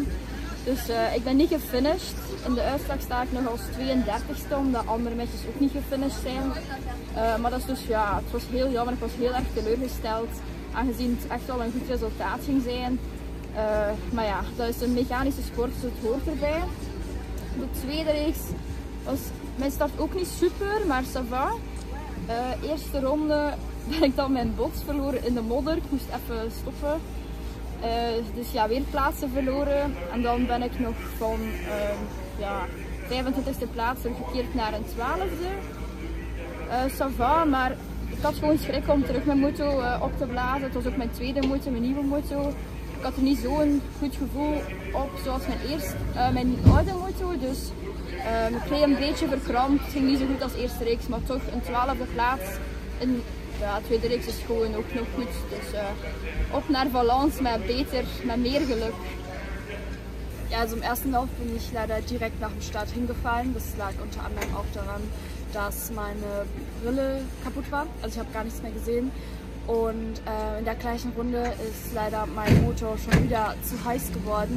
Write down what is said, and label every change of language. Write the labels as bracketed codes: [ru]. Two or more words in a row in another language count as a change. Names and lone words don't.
[nl] Dus ik ben niet gefinished. In de uitslag sta ik nog als 32e, omdat andere meisjes ook niet gefinished zijn. Maar dat is dus ja, het was heel jammer, ik was heel erg teleurgesteld, aangezien het echt wel een goed resultaat ging zijn. Maar ja, dat is een mechanische sport, dus het hoort erbij. De tweede reeks was mijn start ook niet super, maar [fr] ça va. [nl] Eerste ronde ben ik dan mijn bots verloren in de modder, ik moest even stoppen. Dus ja, weer plaatsen verloren en dan ben ik nog van 25e plaats teruggekeerd naar een 12e. [fr] Ça va, [nl] maar ik had gewoon schrik om terug mijn moto op te blazen. Het was ook mijn tweede moto, mijn nieuwe moto. Ik had er niet zo'n goed gevoel op zoals mijn oude moto, dus ik kreeg een beetje verkrampt. Het ging niet zo goed als eerste reeks, maar toch een 12e plaats. Ja, de tweede reeks is gewoon ook nog goed. Dus op naar Valence met [de] mehr Glück. Ja, also im ersten Lauf bin ich leider direkt nach dem Start hingefallen. Das lag unter anderem auch daran, dass meine Brille kaputt war. Also ich habe gar nichts mehr gesehen. Und in der gleichen Runde ist leider mein Motor schon wieder zu heiß geworden.